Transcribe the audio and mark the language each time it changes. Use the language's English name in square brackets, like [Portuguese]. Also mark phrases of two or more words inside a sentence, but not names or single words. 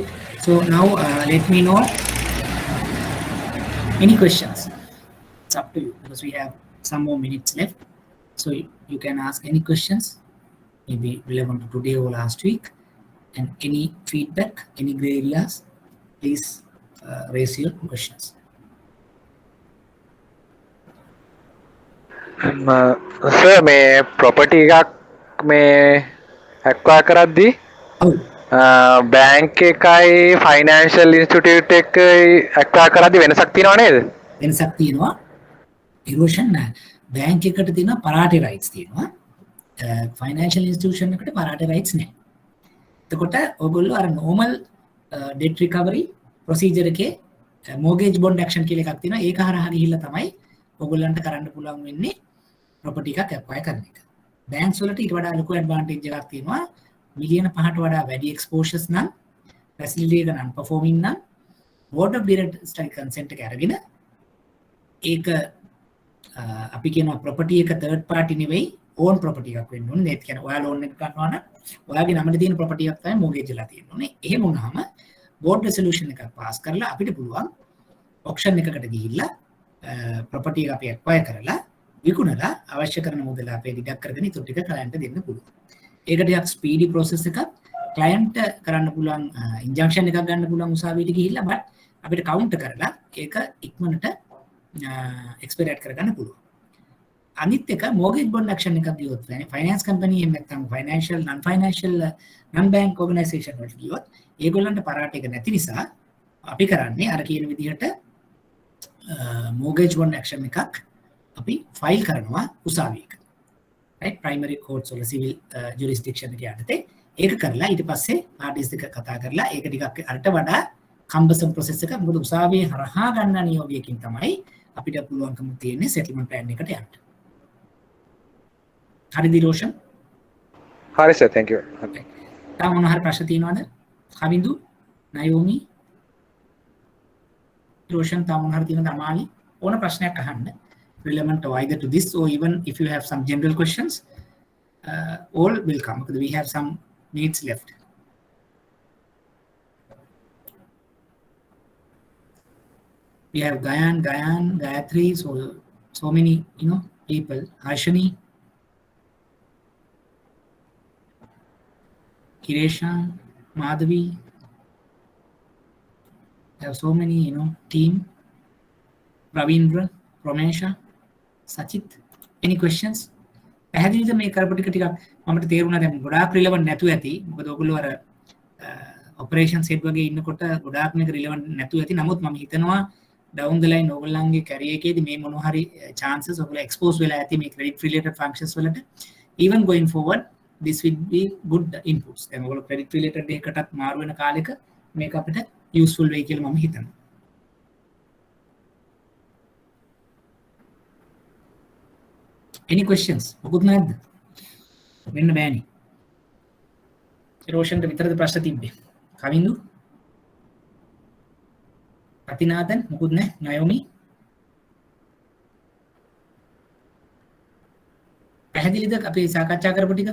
[English] So now let me know any questions. It's up to you because we have some more minutes left. So you can ask any questions, maybe relevant to today or last week, and any feedback, any gray areas, please raise your questions. [Sinhala] සර් මේ ප්‍රොපර්ටි එකක් මේ ඇක්වයර් කරද්දී Oh, බෑන්ක් එකයි [English] financial institute [Sinhala] එකයි ඇක්වයර් කරද්දී වෙනසක් තියෙනව නේද? වෙනසක් තියෙනවා. erosion බැංක් එකට තියෙන [English] priority rights [Sinhala] තියෙනවා. [English] financial institution [Sinhala] එකට [English] priority rights [Sinhala] නැහැ. එතකොට ඔයගොල්ලෝ අර [English] normal debt recovery procedure [Sinhala] එකේ [English] mortgage bond action [Sinhala] කියලා එකක් තියෙනවා. ඒක හරහා ගිහිල්ලා තමයි ඔයගොල්ලන්ට කරන්න පුළුවන් වෙන්නේ property එකක් acquire කරන එක. banks වලට ඊට වඩා ලොකු advantage එකක් තියෙනවා. මිලියන 5ට වඩා වැඩි exposures නම් facility එක [English] non performing [Sinhala] නම් [English] board of directors consent [Sinhala] එක අරගෙන ඒක අපි කියනවා property එක [English] third party [Sinhala] නෙවෙයි [English] own property [Sinhala] එකක් වෙන්න ඕනේ. ඒත් කියන්නේ ඔයා loan එක ගන්නවා නම් ඔයාගේ නමට තියෙන property එකක් තමයි mortgage වෙලා තියෙන්න ඕනේ. එහෙම වුණාම [English] board resolution [Sinhala] එකක් pass කරලා අපිට පුළුවන් auction එකකට ගිහිල්ලා property එක අපි acquire කරලා විකුණලා අවශ්‍ය කරන මුදල අපේ deduct කරගෙන ඊට ටික client දෙන්න පුළුවන්. ඒක ටිකක් [English] speedy process [Sinhala] එකක්. client කරන්න පුළුවන් injunction එකක් ගන්න පුළුවන් උසාවියට ගිහිල්ලා but අපිට counter කරලා ඒක ඉක්මනට expedite කරගන්න පුළුවන්. අනිත් එක [English] mortgage bond action [Sinhala] එකක් ගියොත් [English] finance company [Sinhala] එහෙම නැත්නම් [English] financial non financial non bank organization [Sinhala] වලට ගියොත් ඒගොල්ලන්ට පරාට එක නැති නිසා අපි කරන්නේ අර කියන විදිහට [English] mortgage bond action [Sinhala] එකක් අපි ෆයිල් කරනවා උසාවියක. [English] right primary courts [Sinhala] වල [English] civil jurisdiction [Sinhala] එක යටතේ ඒක කරලා ඊට පස්සේ parties එක කතා කරලා ඒක ටිකක් අරට වඩා [English] cumbersome process [Sinhala] එකක්. මොකද උසාවියේ හරහා ගන්න නියෝගයකින් තමයි අපිට පුළුවන්කම තියෙන්නේ [English] settlement plan [Sinhala] එකට යන්න. හරිද රෝෂන්? හරි සර් [English] thank you. [Sinhala] තාම මොන හරි ප්‍රශ්න තියෙනවද? කවින්දු, නයෝමි, රෝෂන් තාම මොන හරි තියෙනවද? අමාලි ඕන ප්‍රශ්නයක් අහන්න. [English] relevant to either to this or even if you have some general questions, all will come because we have some minutes left. We have Gayan, Gayatri, so many people. Harshani, Kiresha, Madhavi. There are so many team. Ravindra, Ramesha, Sachit. Any questions? [Sinhala] පැහැදිලිද මේ කරපු ටික ටිකක් මමට තේරුණා දැන් ගොඩාක් රිලෙවන්ට් නැතුව ඇති. මොකද ඔයගොල්ලෝ අර [English] operation set [Sinhala] වගේ ඉන්නකොට ගොඩාක් මේක රිලෙවන්ට් නැතුව ඇති. නමුත් මම හිතනවා [English] down the line [Sinhala] ඔයගොල්ලන්ගේ කැරියර් එකේදී මේ මොන හරි chances ඔයගොල්ලෝ expose වෙලා ඇති මේ [English] credit related functions [Sinhala] වලට. [English] Even going forward this will be good inputs. [Sinhala] දැන් ඔයගොල්ලෝ [English] credit related [Sinhala] එකකටත් මාරු වෙන කාලෙක මේක අපිට useful වෙයි කියලා මම හිතනවා. [English] Any questions? [Sinhala] මොකුත් නැද්ද? වෙන්න බෑනේ. රෝෂන්ට විතරද ප්‍රශ්න තිබ්බේ? කවින්දු? අතිනාදන් මොකුත් නැහැ. නයෝමි? පැහැදිලිද අපි සාකච්ඡා කරපු ටික?